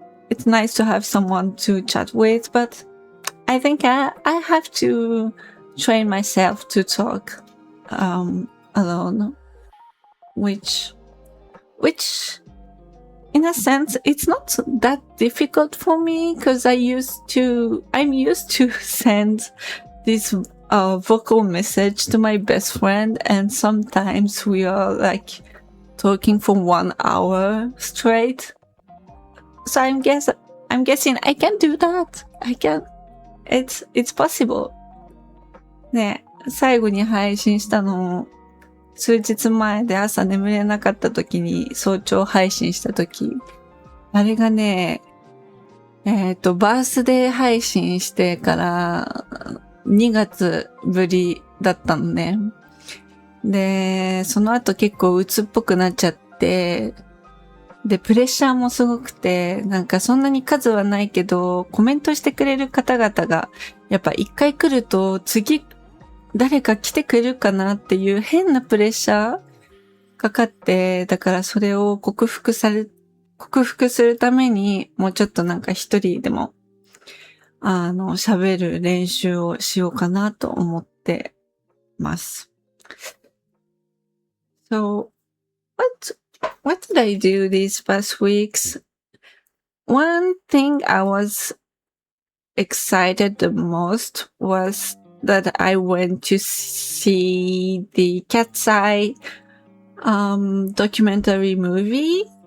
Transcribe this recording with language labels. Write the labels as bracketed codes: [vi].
[en] It's nice to have someone to chat with, but I think I have to train myself to talk alone, which in a sense it's not that difficult for me, because I'm used to send this vocal message to my best friend, and sometimes we are like talking for 1 hour straight. So I'm guessing I can do that. It's possible. [ja] ね、最後に配信したの数日前で、朝眠れなかった時に早朝配信した時、あれがね、バースデー配信してから2月ぶりだったのね。で、その後結構鬱っぽくなっちゃって、で、プレッシャーもすごくて、なんかそんなに数はないけど、コメントしてくれる方々が、やっぱ一回来ると、次、誰か来てくれるかなっていう変なプレッシャーかかって、だからそれを克服するために、もうちょっとなんか一人でも、喋る練習をしようかなと思ってます。 [en] So, what did I do these past weeks? One thing I was excited the most was that I went to see the Cat's Eye documentary movie.